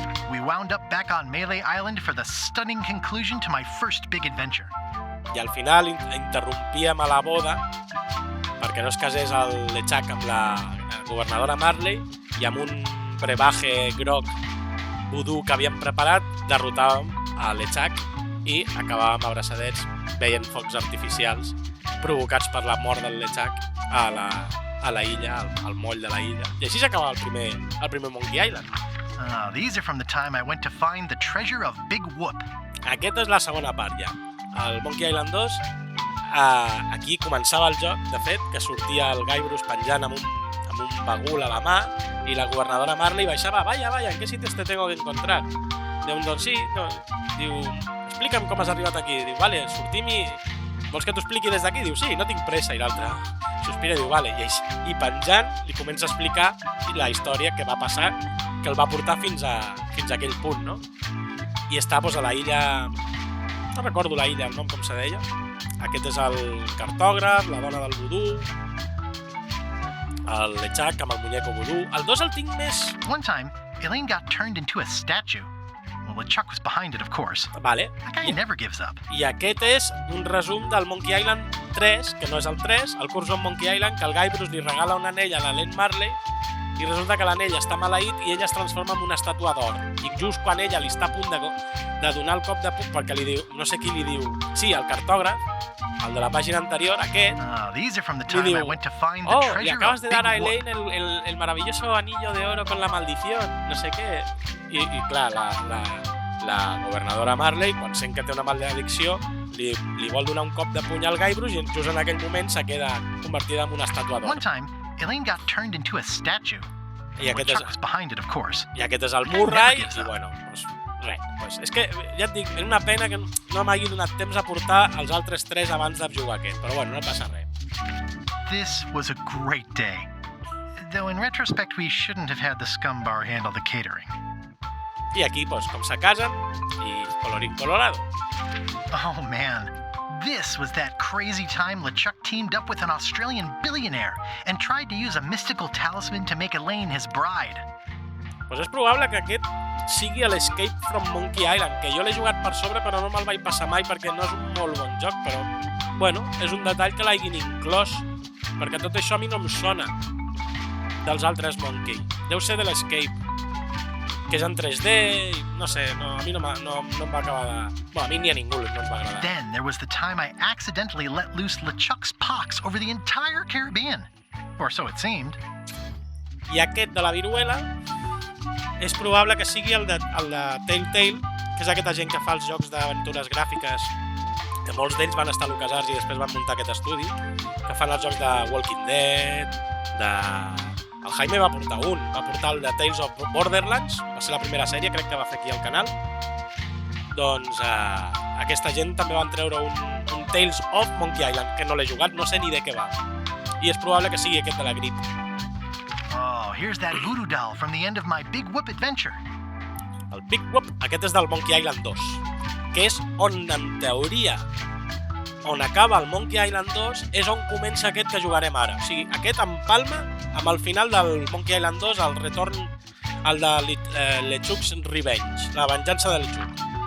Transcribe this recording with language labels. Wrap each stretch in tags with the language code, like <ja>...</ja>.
<en>We wound up back on Melee Island for the stunning conclusion to my first big adventure.</en> <ca>I al final interrompíem a la boda perquè no es casés el LeChuck amb la governadora Marley i amb un brebaje groc vudú que havíem preparat derrotàvem a LeChuck i acabàvem abraçadets veient focs artificials provocats per la mort del LeChuck a la illa, al moll de la illa. I així s'acaba el primer Monkey Island.</ca> <en>These are from the time I went to find the treasure of Big Whoop.</en> <ca>Aquesta és la segona part ja. El Monkey Island 2, aquí començava el joc, de fet, que sortia el Guybrush penjant amb un bagul a la mà i la governadora Marley baixava,</ca> <es>vaya, ¿en qué sitios te tengo que encontrar?</es> <ca>Diu, doncs sí, no. Diu, explica'm com has arribat aquí. Diu, vale, sortim i... Vols que t'ho expliqui des d'aquí? Diu, sí, no tinc pressa. I l'altre sospira i diu, vale. I penjant li comença a explicar la història que va passar, que el va portar fins a aquell punt, no? I està a la illa... No recordo la illa, el nom com se deia. Aquest és el cartògraf, la dona del vudú, el LeChuck amb el muñeco vudú. El 2 el tinc més...</ca> <en>One time, Elaine got turned into a statue. Well, LeChuck was behind it, of course.</en> <ca>Vale.</ca> <en>That guy never gives up.</en> <ca>I aquest és un resum del Monkey Island 3, que no és el 3, el curs on Monkey Island, que el Guybrush li regala un anell a l'Elaine Marley i resulta que l'anell està maleït i ella es transforma en una estàtua d'or. I just quan ella li està a punt de donar el cop de puny, perquè li diu, no sé qui li diu, sí, el cartògraf, el de la pàgina anterior, aquest,</ca> <en>these are from the time</en> <ca>diu,</ca> <en>I went to find the treasure</en> <es>le acabas de dar a</es> <en>of Big</en> <es>Elaine el maravilloso anillo de oro con la maldición,</es> <ca>no sé què. I clar, la governadora Marley, quan sent que té una maledicció, li vol donar un cop de puny al Guybrush i just en aquell moment se queda convertida en una estàtua d'or.</ca> <en>One time, Elaine got turned into a statue.</en> <ca>I aquest</ca> <en>LeChuck was behind it, of course.</en> <ca>I aquest és el Murray, i bueno, doncs res. És que, ja et dic, és una pena que no m'hagi donat temps a portar els altres 3 abans de jugar aquest, però bueno, no passa res.</ca> <en>This was a great day. Though in retrospect, we shouldn't have had the scum bar handle the catering.</en> <ca>I aquí, doncs, com se casen, i</ca> <es>colorín colorado.</es> <en>Oh man, this was that crazy time LeChuck teamed up with an Australian billionaire and tried to use a mystical talisman to make Elaine his bride.</en> <ca>Doncs és probable que aquest sigui l'Escape from Monkey Island, que jo l'he jugat per sobre però no me'l vaig passar mai perquè no és un molt bon joc, però bueno, és un detall que l'hagin inclòs, perquè tot això a mi no em sona dels altres Monkey. Deu ser de l'Escape, que és en 3D, i no sé, a mi no em va acabar de... Bueno, a mi ni a ningú no em va agradar.</ca> <en>Then there was the time I accidentally let loose LeChuck's pox over the entire Caribbean. Or so it seemed.</en> <ca>I aquest de la viruela és probable que sigui el de Telltale, que és aquesta gent que fa els jocs d'aventures gràfiques, que molts d'ells van estar a LucasArts i després van muntar aquest estudi, que fan els jocs de Walking Dead, El Jaime va portar el de Tales of Borderlands, va ser la primera sèrie, crec que va fer aquí al canal. Doncs aquesta gent també van treure un Tales of Monkey Island, que no l'he jugat, no sé ni de què va. I és probable que sigui aquest de la grip.</ca> <en>Oh, here's that voodoo doll from the end of my Big Whoop adventure.</en> <ca>El Big Whoop, aquest és del Monkey Island 2, que és on, en teoria, on acaba el Monkey Island 2, és on comença aquest que jugarem ara. O sigui, aquest empalma amb el final del Monkey Island 2, el Retorn, el de LeChuck's Revenge, la venjança de LeChuck.</ca>